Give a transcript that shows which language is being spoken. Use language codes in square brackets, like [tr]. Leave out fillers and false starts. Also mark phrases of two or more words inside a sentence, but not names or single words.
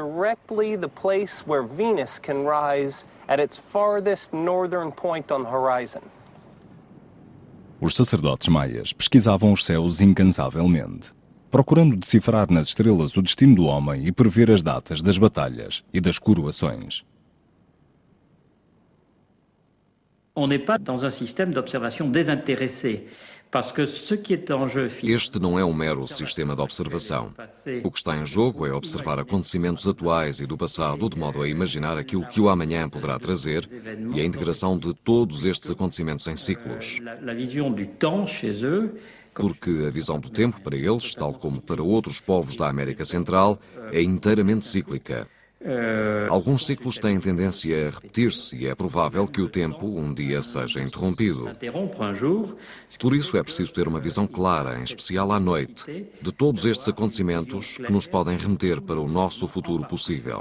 [pt] Os sacerdotes maias pesquisavam os céus incansavelmente, procurando decifrar nas estrelas o destino do homem e prever as datas das batalhas e das coroações. [fr] On n'est pas dans un système d'observation désintéressé, parce que ce qui est en jeu [pt] Este não é um mero sistema de observação. O que está em jogo é observar acontecimentos atuais e do passado, de modo a imaginar aquilo que o amanhã poderá trazer e a integração de todos estes acontecimentos em ciclos. [fr] la vision du temps chez eux. [pt] Porque a visão do tempo para eles, tal como para outros povos da América Central, é inteiramente cíclica. Alguns ciclos têm tendência a repetir-se e é provável que o tempo um dia seja interrompido. Por isso é preciso ter uma visão clara, em especial à noite, de todos estes acontecimentos que nos podem remeter para o nosso futuro possível.